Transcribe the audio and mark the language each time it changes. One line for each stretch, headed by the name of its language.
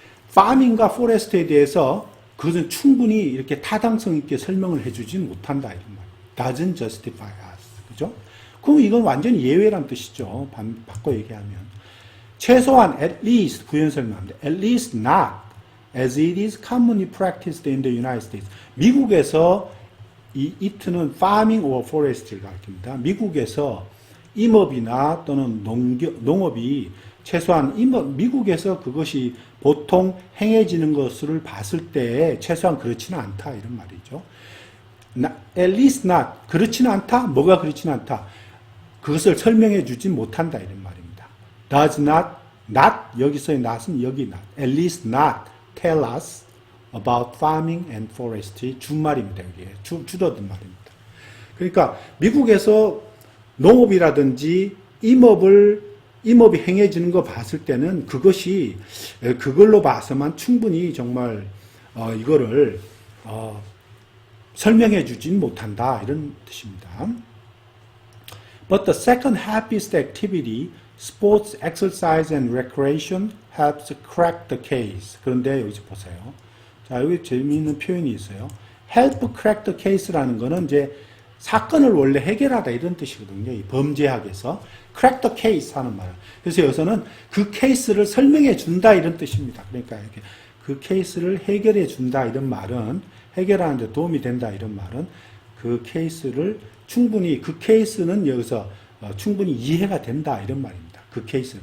Korean: farming과 forest에 대해서 그것은 충분히 이렇게 타당성 있게 설명을 해주지 못한다 이런 말.
English: doesn't justify us,
Korean: 그죠? 그럼 이건 완전히 예외란 뜻이죠. 바꿔 얘기하면. 최소한
English: at least
Korean: 부연설명합니다.
English: at least not as it is commonly practiced in the United States.
Korean: 미국에서 이 it는
English: farming or forestry를
Korean: 가리킵니다. 미국에서 임업이나 또는 농업이 최소한 미국에서 그것이 보통 행해지는 것을 봤을 때 최소한 그렇지는 않다 이런 말이죠.
English: at least not,
Korean: 그렇지는 않다? 뭐가 그렇지는 않다? 그것을 설명해 주지 못한다 이런 말입니다.
English: does not,
Korean: 여기서의 not은 여기
English: not, at least not tell us about farming and forestry.
Korean: 준말입니다. 여기에 줄어든 말입니다. 그러니까 미국에서 농업이라든지 임업이 행해지는 거 봤을 때는 그것이 그걸로 봐서만 충분히 정말 이거를 설명해 주진 못한다 이런 뜻입니다.
English: But the second happiest activity, sports, exercise, and recreation helps crack the case.
Korean: 그런데 여기 보세요. 자, 여기 재미있는 표현이 있어요.
English: help crack the case라는
Korean: 거는 이제 사건을 원래 해결하다 이런 뜻이거든요. 이 범죄학에서
English: crack the case
Korean: 하는 말. 그래서 여기서는 그 케이스를 설명해 준다 이런 뜻입니다. 그러니까 이렇게 그 케이스를 해결해 준다 이런 말은, 해결하는 데 도움이 된다 이런 말은 그 케이스를 충분히, 그 케이스는 여기서 충분히 이해가 된다 이런 말입니다. 그 케이스.